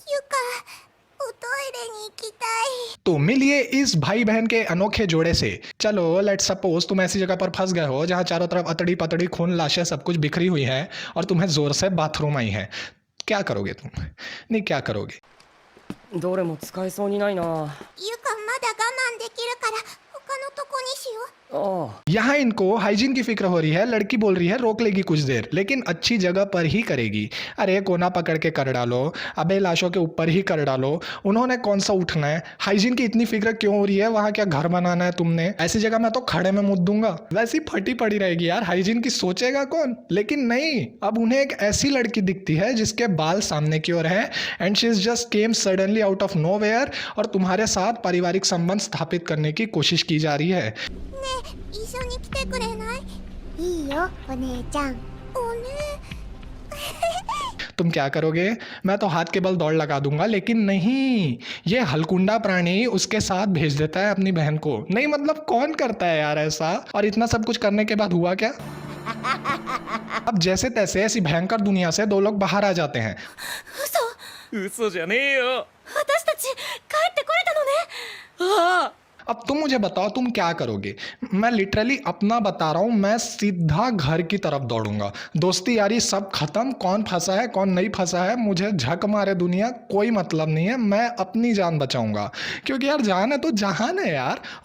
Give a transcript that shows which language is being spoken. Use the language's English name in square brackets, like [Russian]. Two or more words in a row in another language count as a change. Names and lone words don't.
[Hindi] तो मिलिए इस भाई बहन के अनोखे जोड़े से। चलो [English] let's suppose [Hindi] तुम ऐसी जगह पर फंस गए हो जहां चारों तरफ अतड़ी पतड़ी खून, लाशें, सब कुछ बिखरी हुई है और तुम्हें जोर से बाथरूम आई है। क्या करोगे तुम? नहीं, क्या करोगे? [Japanese] どれも使えそうにないな。ゆかまだ我慢できるから他のとこにしよう。 [Hindi] यहाँ इनको हाइजीन की फिक्र हो रही है। लड़की बोल रही है रोक लेगी कुछ देर, लेकिन अच्छी जगह पर ही करेगी। अरे कोना पकड़ के कर डालो, अबे लाशों के ऊपर ही कर डालो। उन्होंने कौन सा उठना है? हाइजीन की इतनी फिक्र क्यों हो रही है? वहां क्या घर बनाना है तुमने? ऐसी जगह मैं तो खड़े में मुद्द दूंगा। वैसी फटी पड़ी रहेगी यार, हाइजीन की सोचेगा कौन? लेकिन नहीं, अब उन्हें एक ऐसी लड़की दिखती है जिसके बाल सामने की ओर है [English] and she is just came suddenly out of nowhere [Hindi] और तुम्हारे साथ पारिवारिक संबंध स्थापित करने की कोशिश की जा रही है। [Japanese] 一緒に来てくれない？いいよ、お姉ちゃん。おね。 [Hindi] तुम क्या करोगे? मैं तो हाथ के बल दौड़ लगा दूंगा, लेकिन नहीं, ये हलकुंडा प्राणी उसके साथ भेज देता है अपनी बहन को। नहीं मतलब कौन करता है यार ऐसा? और इतना सब कुछ करने के बाद हुआ क्या? अब जैसे तैसे ऐसी भयंकर दुनिया से 2 लोग बाहर आ जाते हैं। [Japanese] 嘘じゃねえよ。私たち帰ってこれたのね。ああ。 [Hindi] अब तुम मुझे बताओ तुम क्या करोगे? मैं लिटरली अपना बता रहा हूँ, मैं सीधा घर की तरफ दौड़ूंगा। दोस्ती यारी सब खत्म, कौन फंसा है कौन नहीं फंसा है मुझे झक मारे दुनिया, कोई मतलब नहीं है। मैं अपनी जान बचाऊंगा क्योंकि यार जान है तो जहान है यार।